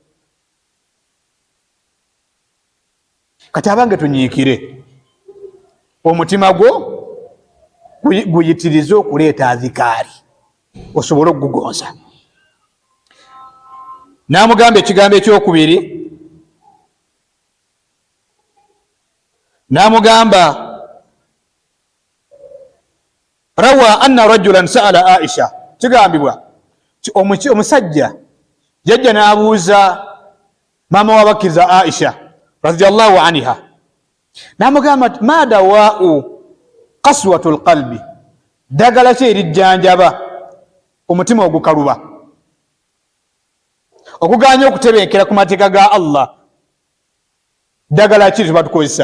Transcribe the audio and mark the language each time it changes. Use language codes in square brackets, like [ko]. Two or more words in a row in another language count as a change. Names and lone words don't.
[lg] Kati abange tunyiikire, omutima gwo guyitirize okuleeta azikaari osobole okugugonza. N'amugamba ekigambo ekyokubiri, n'amugamba [ar] روى أن رجلا سأل عائشة, [lg] kigambibwa omusajja yajja n'abuuza maama w'abakkiriza Aisha [ar] رضي الله عنها, [lg] n'amugamba nti [ar] ما دواء قسوة القلب, [lg] ddagala ki erijjanjaba omutima ogukaluba okuganya okutebenkera ku mateeka ga Allah ddagala ki tebatukozesa.